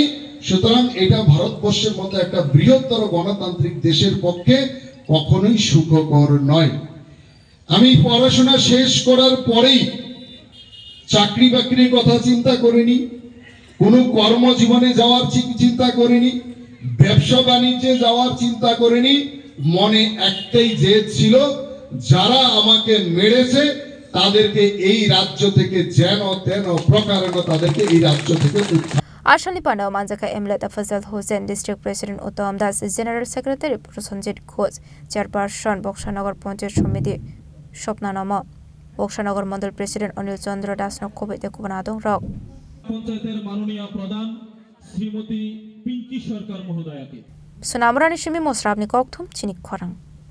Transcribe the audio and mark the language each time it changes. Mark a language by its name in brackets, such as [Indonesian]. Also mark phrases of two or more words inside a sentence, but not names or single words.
[Bangla] সুতরাং এটা ভারতবর্ষের মতো একটা বৃহত্তর গণতান্ত্রিক দেশের পক্ষে কখনোই সুখকর নয় আমি পড়াশোনা শেষ করার পরেই চাকরি বাকরির কথা চিন্তা করিনি কোনো কর্মজীবনে যাওয়ার চিন্তা করিনি ব্যবসা বাণিজ্যে যাওয়ার চিন্তা করিনি মনে একটাই জেদ ছিল যারা আমাকে মেরেছে তাদেরকে এই রাজ্য থেকে যেন তেন প্রকারেণ তাদেরকে এই রাজ্য থেকে [Kok Borok] Ashani Panda Manjaka MLA Tafazal Hussain District President Uttam Das General Secretary Prosenjit Ghosh Chairperson Bokshanagar Panchayat Samiti Shopna Nama Bokshanagar Mandal President Anil Chandra Das no Khobite Kuban Adongrok [Bangla] পঞ্চায়েতের মাননীয় প্রধান শ্রীমতী পিঙ্কি সরকার মহোদয়াকে [Kok Borok] Sunamrani Shimi Mosrabni Kokthum Chinik Khwarang